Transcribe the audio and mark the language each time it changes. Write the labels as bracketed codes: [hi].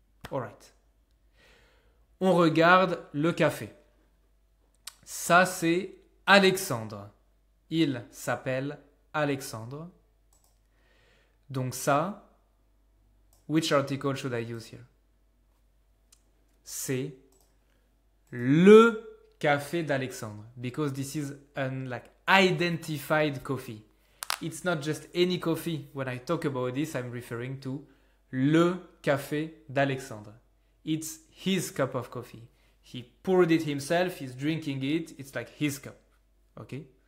[en] Alright. [fr] On regarde le café. Ça, c'est Alexandre. Il s'appelle Alexandre. Donc ça, [en] which article should I use here? [fr] C'est le café d'Alexandre. [en] Because this is an identified coffee. It's not just any coffee. When I talk about this, I'm referring to [fr] le café d'Alexandre. [en] It's his cup of coffee. He poured it himself, he's drinking it, it's like his cup. Okay?